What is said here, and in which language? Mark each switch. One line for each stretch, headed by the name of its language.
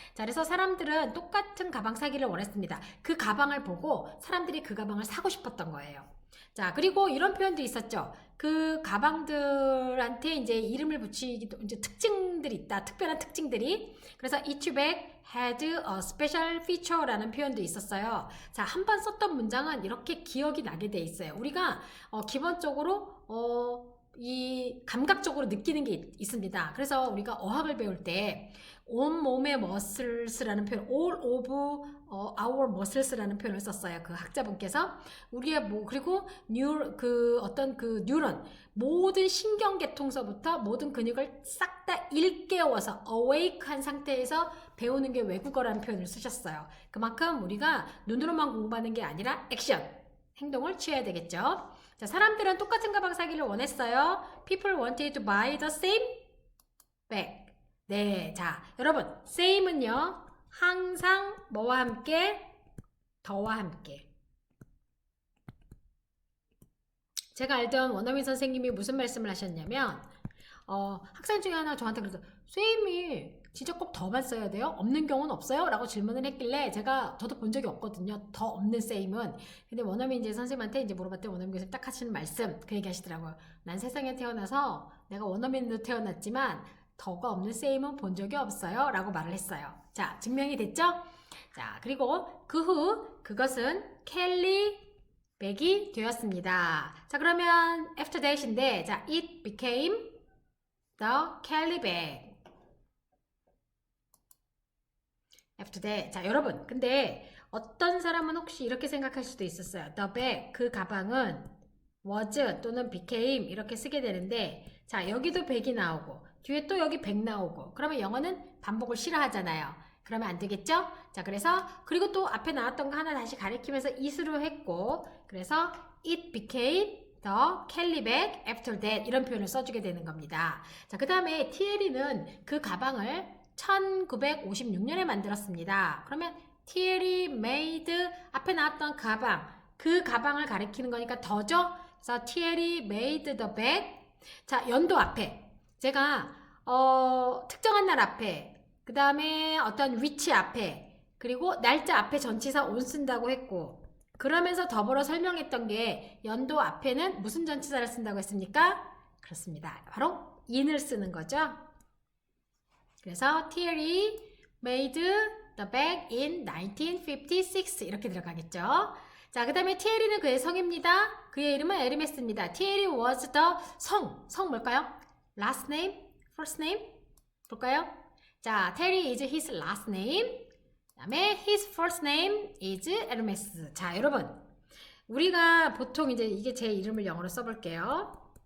Korean: 자, 그래서 사람들은 똑같은 가방 사기를 원했습니다. 그 가방을 보고 사람들이 그 가방을 사고 싶었던 거예요. 자, 그리고 이런 표현도 있었죠. 그 가방들한테 이제 이름을 붙이기도 이제 특징들이 있다. 특별한 특징들이.
English: 그래서 each bag had a special feature라는
Korean: 표현도 있었어요. 자, 한 번 썼던 문장은 이렇게 기억이 나게 돼 있어요. 우리가 기본적으로 이 감각적으로 느끼는 게 있습니다. 그래서 우리가 어학을 배울 때 온몸의 머슬스라는 표현,
English: all of our muscles
Korean: 라는 표현을 썼어요. 그 학자분께서 우리의 그리고 어떤 그 뉴런 모든 신경계통서부터 모든 근육을 싹 다 일깨워서 awake한 상태에서 배우는 게 외국어라는 표현을 쓰셨어요. 그만큼 우리가 눈으로만 공부하는 게 아니라 액션, 행동을 취해야 되겠죠. 자, 사람들은 똑같은 가방 사기를 원했어요.
English: People wanted to buy the same bag.
Korean: 네, 자, 여러분, same은요, 항상 뭐와 함께? 더와 함께. 제가 알던 원어민 선생님이 무슨 말씀을 하셨냐면, 학생 중에 하나 저한테 그래서, 쌤이 진짜 꼭 더만 써야 돼요? 없는 경우는 없어요? 라고 질문을 했길래 저도 본 적이 없거든요. 더 없는 쌤은. 근데 원어민 이제 선생님한테 이제 물어봤더니 원어민 교수님 딱 하시는 말씀, 그 얘기 하시더라고요. 난 세상에 태어나서 내가 원어민으로 태어났지만 더가 없는 쌤은 본 적이 없어요. 라고 말을 했어요. 자, 증명이 됐죠? 자, 그리고 그 후 그것은 켈리 백이 되었습니다.
English: 자, 그러면 after that인데, 자, it became the Kelly bag. after that.
Korean: 자, 여러분, 근데 어떤 사람은 혹시 이렇게 생각할 수도 있었어요. the bag, 그 가방은 was 또는 became 이렇게 쓰게 되는데, 자, 여기도 백이 나오고 뒤에 또 여기 백 나오고 그러면 영어는 반복을 싫어하잖아요. 그러면 안 되겠죠? 자, 그래서 그리고 또 앞에 나왔던 거 하나 다시 가리키면서 it으로 했고, 그래서
English: it became the Kelly bag after that
Korean: 이런 표현을 써주게 되는 겁니다. 자, 그 다음에 TLE는 그 가방을 1956년에 만들었습니다. 그러면 TLE made 앞에 나왔던 가방, 그 가방을 가리키는 거니까 더죠?
English: 그래서 TLE made the bag.
Korean: 자, 연도 앞에 제가 특정한 날 앞에, 그 다음에 어떤 위치 앞에, 그리고 날짜 앞에 전치사 on 쓴다고 했고, 그러면서 더불어 설명했던 게 연도 앞에는 무슨 전치사를 쓴다고 했습니까? 그렇습니다. 바로 in을 쓰는 거죠.
English: 그래서 TLE made the bag in 1956
Korean: 이렇게 들어가겠죠. 자, 그 다음에 TLE는 그의 성입니다. 그의 이름은 에르메스입니다.
English: TLE was the 성 뭘까요? last name, first name 볼까요? 자, Terry is his last name. 그 다음에 his first name is Hermes. 자, 여러분,
Korean: 우리가 보통 이제 이게 제 이름을 영어로 써볼게요.